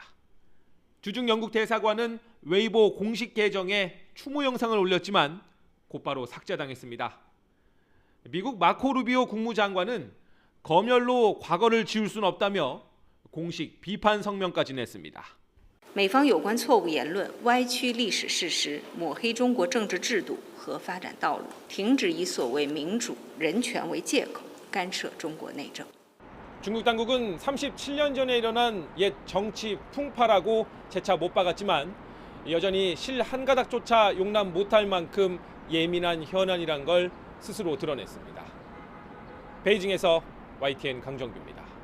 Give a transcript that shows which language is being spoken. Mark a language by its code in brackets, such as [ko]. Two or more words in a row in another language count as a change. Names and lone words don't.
[ko] 주중 영국 대사관은 웨이보 공식 계정에 추모 영상을 올렸지만 곧바로 삭제당했습니다. 미국 마코 루비오 국무장관은 검열로 과거를 지울 수는 없다며 공식 비판 성명까지 냈습니다. [zh] 美方有关错误言论歪曲历史事实，抹黑中国政治制度和发展道路，停止以所谓民主、人权为借口干涉中国内政。 [ko] 중국 당국은 37년 전에 일어난 옛 정치 풍파라고 재차 못 박았지만 여전히 실 한 가닥조차 용납 못할 만큼 예민한 현안이란 걸 스스로 드러냈습니다. 베이징에서 YTN 강정규입니다.